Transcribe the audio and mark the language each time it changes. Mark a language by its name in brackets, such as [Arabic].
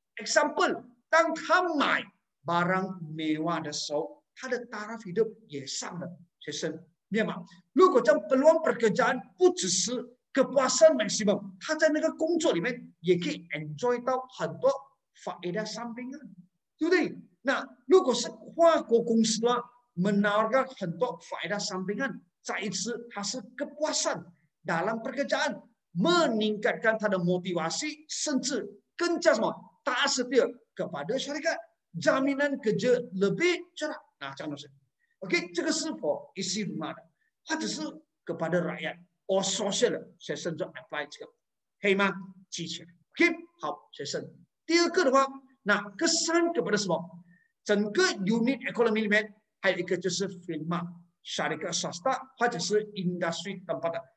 [Chinese] example， 当他买 barang mewah 的时候，他的 taraf hidup 也上了。学生明白吗？如果这样 peluang pekerjaan 不只是 kepuasan maksimum， 他在那个工作里面也可以 enjoy 到很多 faedah sampingan， 对不对？那如果是跨国公司的话， menawarkan 很多 faedah sampingan， 再一次它是 kepuasan dalam pekerjaan， meningkatkan 他的 motivasi， 甚至更加什么 [Malay] tak setia kepada syarikat， jaminan kerja lebih cerah。 [Chinese] 那这样的是 ，OK， 这个是否 isi rumah 的，或者是 kepada rakyat or social 的学生就 apply 这个，可以吗？记起来 ，OK， 好，学生。第二个的话，那kesan kepada 什么？整个 unit economy 里面还有一个就是 firma syarikat swasta 或者是 industry tempat 的。